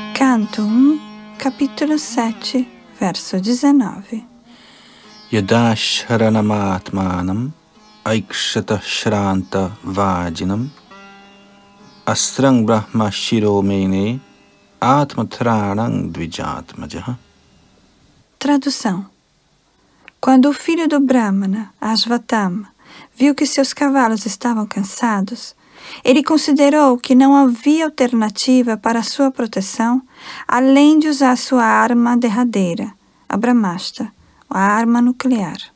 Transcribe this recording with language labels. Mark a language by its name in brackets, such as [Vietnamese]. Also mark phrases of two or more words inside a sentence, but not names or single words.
[Portuguese] Canto 1, capítulo 7, verso 19. [Sanskrit] Yada sharanamaatmanam aikshata shranta vajinam astrang brahma shiromene atmatranang dvijatmajaha. [Portuguese] Tradução. Quando o filho do Brahmana, Ashvatthama, viu que seus cavalos estavam cansados, ele considerou que não havia alternativa para sua proteção além de usar sua arma derradeira, a Brahmastra, a arma nuclear.